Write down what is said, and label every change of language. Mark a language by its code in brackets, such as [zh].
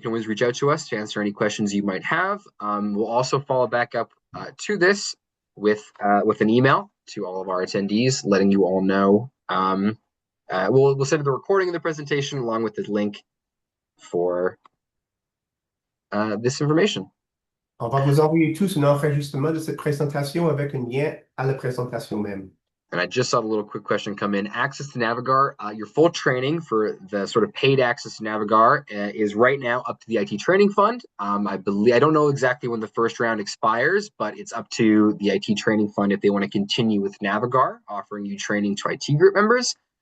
[en] You can always reach out to us to answer any questions you might have. We'll also follow back up to this with an email to all of our attendees, letting you all know. We'll send the recording of the presentation along with the link for this information. [fr] On va vous envoyer tous un enregistrement de cette présentation avec un lien à la présentation même. [en] And I just saw the little quick question come in. Access to Navigar, your full training for the sort of paid access to Navigar is right now up to the IT Training Fund. I don't know exactly when the first round expires, but it's up to the IT Training Fund if they want to continue with Navigar, offering you training to IT group members.